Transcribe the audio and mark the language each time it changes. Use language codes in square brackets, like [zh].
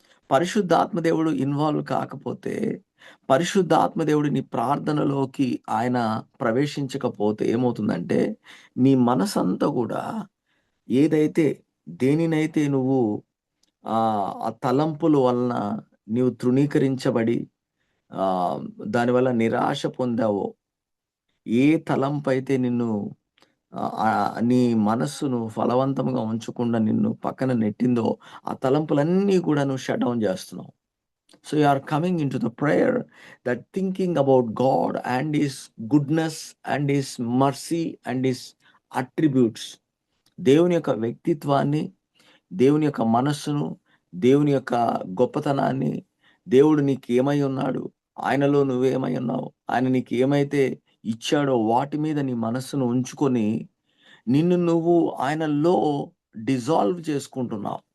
[te] పరిశుద్ధాత్మ దేవుడు ఇన్వాల్వ్ కాకపోతే, పరిశుద్ధాత్మ దేవుడు నీ ప్రార్థనలోకి ఆయన ప్రవేశించకపోతే ఏమవుతుందంటే, నీ మనసంతా కూడా ఏదైతే దేనినైతే నువ్వు ఆ తలంపుల వలన నీవు తృణీకరించబడి ఆహ్, దానివల్ల నిరాశ పొందావో, ఏ తలంపైతే నిన్ను నీ మనస్సును ఫలవంతంగా ఉంచకుండా నిన్ను పక్కన నెట్టిందో, ఆ తలంపులన్నీ కూడా నువ్వు షట్ డౌన్ చేస్తున్నావు. [en] So you are coming into the prayer that thinking about God and His goodness and His mercy and His attributes. [te] దేవుని యొక్క వ్యక్తిత్వాన్ని, దేవుని యొక్క మనస్సును, దేవుని యొక్క గొప్పతనాన్ని, దేవుడు నీకేమై ఉన్నాడు, ఆయనలో నువ్వేమై ఉన్నావు, ఆయన నీకు ఏమైతే ఇచ్చాడో వాటి మీద నీ మనస్సును ఉంచుకొని, నిన్ను నువ్వు ఆయనలో డిజాల్వ్ చేసుకుంటున్నావు.